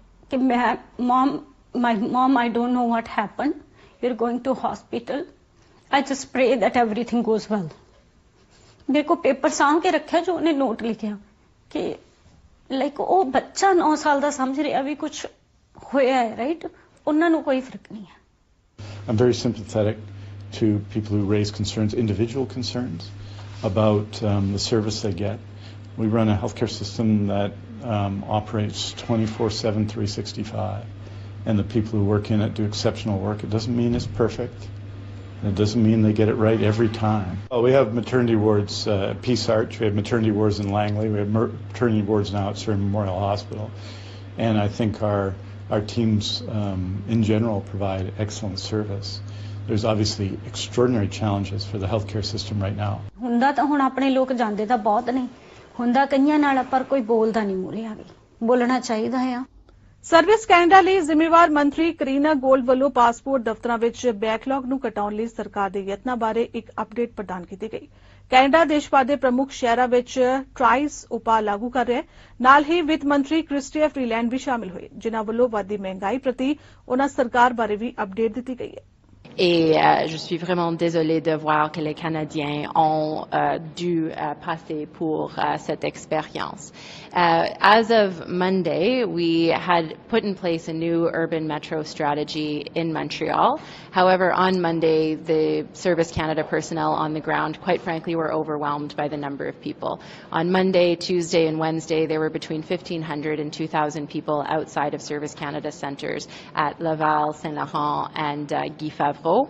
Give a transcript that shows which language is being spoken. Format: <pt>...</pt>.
<pa>ਕਿ ਮੈਂ</pa> <en>my mom I don't know what happened we're going to hospital I just pray that everything goes well</en> <pa>ਮੇਰੇ ਕੋ paper ਸਾਂਭ ਕੇ ਰੱਖਿਆ ਜੋ ਉਹਨੇ ਨੋਟ ਲਿਖਿਆ ਕਿ ਲਾਈਕ ਉਹ ਬੱਚਾ 9 ਸਾਲ ਦਾ ਸਮਝ ਰਿਹਾ ਵੀ ਕੁਝ ਹੋਇਆ ਹੈ ਰਾਈਟ ਉਹਨਾਂ ਨੂੰ ਕੋਈ ਫਰਕ ਨਹੀਂ ਹੈ</pa> <en>I'm very sympathetic to people who raise concerns, individual concerns about the service they get. We run a healthcare system that operates 24/7, 365. And the people who work in it do exceptional work. It doesn't mean it's perfect. And it doesn't mean they get it right every time. Well, we have maternity wards at Peace Arch. We have maternity wards in Langley. We have maternity wards now at Surrey Memorial Hospital. And I think our teams in general provide excellent service. There's obviously extraordinary challenges for the healthcare system right now.</en> <pa>ਹੁੰਦਾ ਤਾਂ ਹੁਣ ਆਪਣੇ ਲੋਕ ਜਾਂਦੇ ਤਾਂ ਬਹੁਤ ਨੇ ਹੁੰਦਾ ਕਈਆਂ ਨਾਲ ਪਰ ਕੋਈ ਬੋਲਦਾ ਨਹੀਂ ਮੂਰੇ ਆ ਕੇ ਬੋਲਣਾ ਚਾਹੀਦਾ ਆ ਸਰਵਿਸ ਕੈਨੇਡਾ ਲਈ ਜ਼ਿੰਮੇਵਾਰ ਮੰਤਰੀ ਕਰੀਨਾ ਗੋਲਡ ਵੱਲੋਂ ਪਾਸਪੋਰਟ ਦਫ਼ਤਰਾਂ ਵਿੱਚ ਬੈਕਲੌਗ ਨੂੰ ਘਟਾਉਣ ਲਈ ਸਰਕਾਰ ਦੇ ਯਤਨਾਂ ਬਾਰੇ ਇੱਕ ਅਪਡੇਟ ਪ੍ਰਦਾਨ ਕੀਤੀ ਗਈ ਕੈਨੇਡਾ ਦੇਸ਼ ਭਰ ਦੇ ਪ੍ਰਮੁੱਖ ਸ਼ਹਿਰਾਂ ਵਿੱਚ ਟ੍ਰਾਈਸ ਉਪਾਅ ਲਾਗੂ ਕਰ ਰਿਹਾ ਹੈ ਨਾਲ ਹੀ ਵਿੱਤ ਮੰਤਰੀ ਕ੍ਰਿਸਟੀਆ ਫਰੀਲੈਂਡ ਵੀ ਸ਼ਾਮਿਲ ਹੋਏ ਜਿਨ੍ਹਾਂ ਵੱਲੋਂ ਵੱਧਦੀ ਮਹਿੰਗਾਈ ਪ੍ਰਤੀ ਉਹਨਾਂ ਸਰਕਾਰ ਬਾਰੇ ਵੀ ਅਪਡੇਟ ਦਿੱਤੀ ਗਈ ਹੈ</pa> <fr>Et je suis vraiment désolée de voir que les Canadiens ont dû passer pour cette expérience.</fr> <en>As of Monday, we had put in place a new urban metro strategy in Montreal. However, on Monday, the Service Canada personnel on the ground, quite frankly, were overwhelmed by the number of people. On Monday, Tuesday, and Wednesday, there were between 1,500 and 2,000 people outside of Service Canada centres at Laval, Saint-Laurent, and Guy Favreau.</en>